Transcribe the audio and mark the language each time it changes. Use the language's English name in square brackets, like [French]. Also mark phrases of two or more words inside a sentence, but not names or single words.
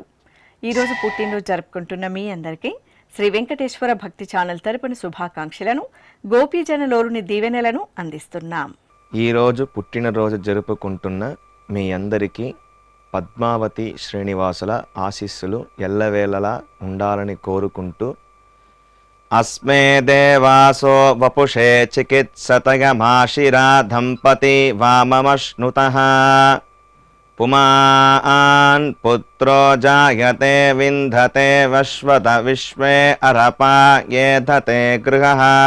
[Telugu] ఈరోజు పుట్టినరోజు జరుపుకుంటున్న మీ అందరికీ శ్రీ వెంకటేశ్వర భక్తి ఛానల్ తరపున శుభాకాంక్షలను, గోపీజనలోని దీవెనలను అందిస్తున్నాం. ఈరోజు పుట్టినరోజు జరుపుకుంటున్న మీ అందరికీ పద్మావతి శ్రీనివాసుల ఆశీస్సులు ఎల్లవేళలా ఉండాలని కోరుకుంటూ [Sanskrit] अस्मे देवासो वपुषे चिकित्सतयमाशिरा दम्पती वाममश्नुतः पुमान् पुत्रो जायते विन्धते वश्वत विश्वे अरपा येधते गृहः